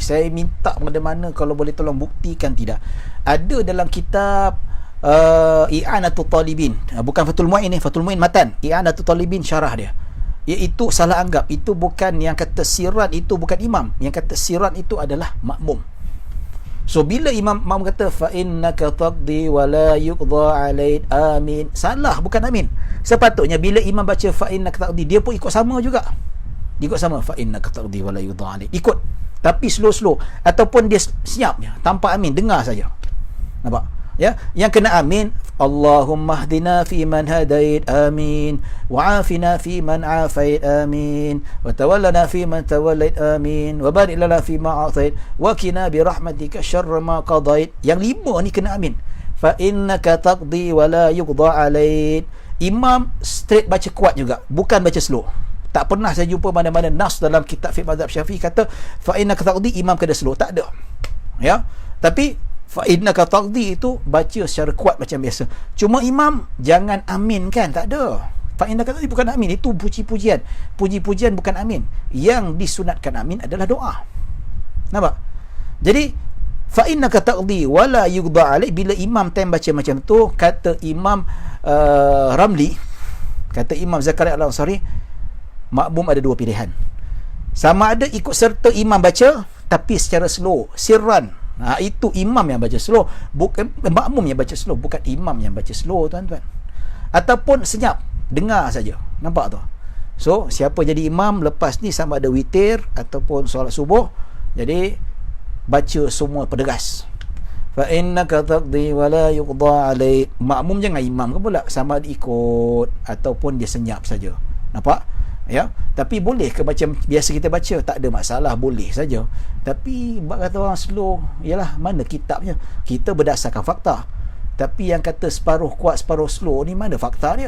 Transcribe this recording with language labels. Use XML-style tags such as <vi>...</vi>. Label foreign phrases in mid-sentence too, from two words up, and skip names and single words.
<ms>Saya minta mana-mana, kalau boleh tolong buktikan. Tidak ada dalam kitab I'anatul Talibin, bukan Fathul Mu'in ni, Fathul Mu'in matan, I'anatul Talibin syarah dia. iaitu salah anggap. Itu bukan yang kata sirat, itu bukan imam. Yang kata sirat itu adalah makmum. So bila imam kata</ms> <ar>فإنك تقضي ولا يقضى عليك,</ar> <ms>amin, salah, bukan amin. Sepatutnya bila imam baca fa innaka taqdi, dia pun ikut sama juga. Ikut sama,</ms> <ar>فإنك تقضي ولا يقضى عليك,</ar> <ms>ikut, tapi slow ataupun dia senyap je tanpa amin, dengar saja. Nampak? Ya, yang kena amin,</ms> <ar>اللهم اهدنا فيمن هديت، آمين، وعافنا فيمن عافيت، آمين، وتولنا فيمن توليت، آمين، وبارك لنا فيما أعطيت، وقنا برحمتك شر ما قضيت.</ar> <ms>Yang 5 ni kena amin.</ms> <ar>فإنك تقضي ولا يقضى عليك.</ar> <ms>Imam straight baca kuat juga, bukan baca slow. Tak pernah saya jumpa mana-mana nas dalam kitab fiqh mazhab Syafi'i kata</ms> <ar>فإنك تقضي,</ar> <ms>imam kena slow, tak ada. Ya, tapi</ms> <ar>فإنك تقضي</ar> <ms>itu baca secara kuat macam biasa. Cuma imam jangan amin kan, tak ada.</ms> <ar>فإنك تقضي</ar> <ms>bukan amin, itu puji-pujian. Puji-pujian bukan amin. Yang disunatkan amin adalah doa. Nampak? Jadi</ms> <ar>فإنك تقضي ولا يقضى عليك,</ar> <ms>bila imam time baca macam tu, kata Imam Ramli, kata Imam Zakaria Al-Ansari, makmum ada 2 pilihan. Sama ada ikut serta imam baca tapi secara slow, sirran. Itu imam yang baca slow, bukan makmum yang baca slow, bukan imam yang baca slow, tuan-tuan. Ataupun senyap, dengar saja. Nampak tu? So, siapa jadi imam lepas ni, sama ada witir ataupun solat subuh, jadi baca semua perdegas.</ms> <ar>فإنك تقضي ولا يقضى عليك.</ar> <ms>Makmum jangan imam ke pula, sama ada ikut ataupun dia senyap saja. Nampak? Ya, tapi boleh ke macam biasa kita baca, tak ada masalah, boleh saja. Tapi bab kata orang slow, ialah mana kitabnya? Kita berdasarkan fakta. Tapi yang kata separuh kuat separuh slow ni, mana fakta dia?</ms>